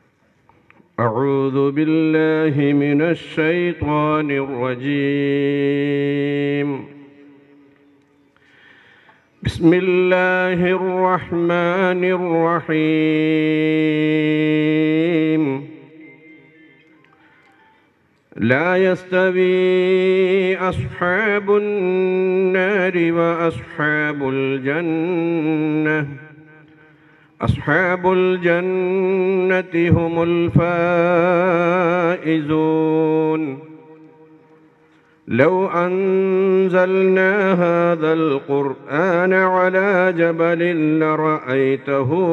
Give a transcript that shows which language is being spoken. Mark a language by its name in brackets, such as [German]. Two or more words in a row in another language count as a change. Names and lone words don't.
[Arabic] أعوذ بالله من الشيطان الرجيم. بسم الله الرحمن الرحيم. لا يستوي أصحاب النار وأصحاب الجنة أصحاب الجنة هم الفائزون لو أنزلنا هذا القرآن على جبل لرأيته